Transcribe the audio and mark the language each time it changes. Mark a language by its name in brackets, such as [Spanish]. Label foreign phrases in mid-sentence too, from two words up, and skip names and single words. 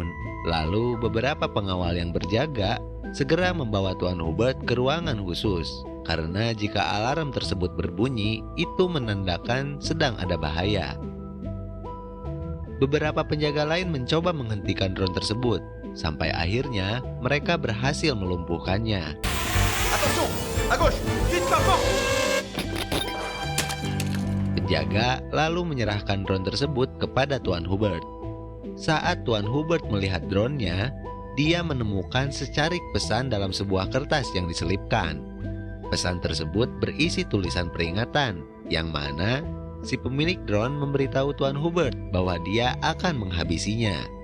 [Indonesian] Lalu beberapa pengawal yang berjaga segera membawa Tuan Hubert ke ruangan khusus. Karena jika alarm tersebut berbunyi, itu menandakan sedang ada bahaya. Beberapa penjaga lain mencoba menghentikan drone tersebut. Sampai akhirnya mereka berhasil melumpuhkannya. [French] Attention, à gauche, vite la porte. [Indonesian] Penjaga lalu menyerahkan drone tersebut kepada Tuan Hubert. Saat Tuan Hubert melihat drone-nya, dia menemukan secarik pesan dalam sebuah kertas yang diselipkan. Pesan tersebut berisi tulisan peringatan, yang mana si pemilik drone memberitahu Tuan Hubert bahwa dia akan menghabisinya.